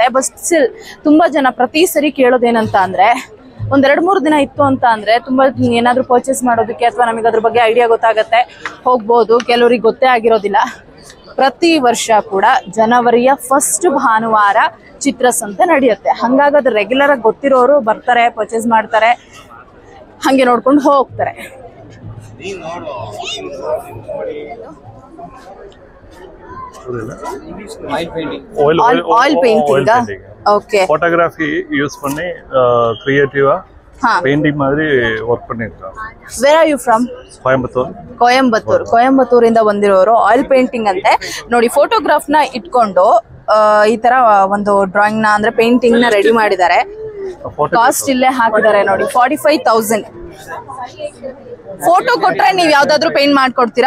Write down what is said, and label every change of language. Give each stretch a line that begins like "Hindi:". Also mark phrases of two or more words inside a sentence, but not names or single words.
English: But still
Kannada: ತುಂಬಾ ಜನ ಪ್ರತಿ ಸರಿ ಕೇಳೋದೇನಂತ ಅಂದ್ರೆ, ಒಂದ್ 2-3 ದಿನ ಇತ್ತು ಅಂತ ಅಂದ್ರೆ ತುಂಬಾ ಏನಾದ್ರು ಪರ್ಚೇಸ್ ಮಾಡೋದಕ್ಕೆ ಅಥವಾ ನಮಗೆ ಅದ್ರ ಬಗ್ಗೆ ಐಡಿಯಾ ಗೊತ್ತಾಗತ್ತೆ, ಹೋಗ್ಬೋದು. ಕೆಲವ್ರಿಗೆ ಗೊತ್ತೇ ಆಗಿರೋದಿಲ್ಲ. ಪ್ರತಿ ವರ್ಷ ಕೂಡ ಜನವರಿಯ ಫಸ್ಟ್ ಭಾನುವಾರ ಚಿತ್ರಸಂತೆ ನಡೆಯುತ್ತೆ. ಹಂಗಾಗಿ ಅದು ರೆಗ್ಯುಲರ್ ಆಗಿ ಗೊತ್ತಿರೋರು ಬರ್ತಾರೆ, ಪರ್ಚೇಸ್ ಮಾಡ್ತಾರೆ, ಹಂಗೆ ನೋಡ್ಕೊಂಡು ಹೋಗ್ತಾರೆ.
English: Oil painting. OK.
Tamil: போட்டோகிராஃபி யூஸ் பண்ணி கிரியேட்டிவா பெயிண்டிங் மாதிரி ವರ್ಕ್ பண்ணிருக்காங்க.
English: Where are you from?
Kannada: ಕೊಯಂಬತ್ತೂರ್ ಇಂದ ಬಂದಿರೋರು.
English: oil painting
Kannada: ಅಂತೆ ನೋಡಿ. ಫೋಟೋಗ್ರಾಫ್ ನ ಇಟ್ಕೊಂಡು ಈ ತರ ಒಂದು ಡ್ರಾಯಿಂಗ್ ನ ಅಂದ್ರೆ ಪೇಂಟಿಂಗ್ ನ ರೆಡಿ ಮಾಡಿದ್ದಾರೆ. ಕಾಸ್ಟ್ ಇಲ್ಲೇ ಹಾಕಿದ್ದಾರೆ ನೋಡಿ, 45,000. ಫೋಟೋ ಕೊಟ್ರೆ ನೀವ್ ಯಾವ್ದಾದ್ರು ಪೇಂಟ್ ಮಾಡ್ಕೊಡ್ತೀರಾ?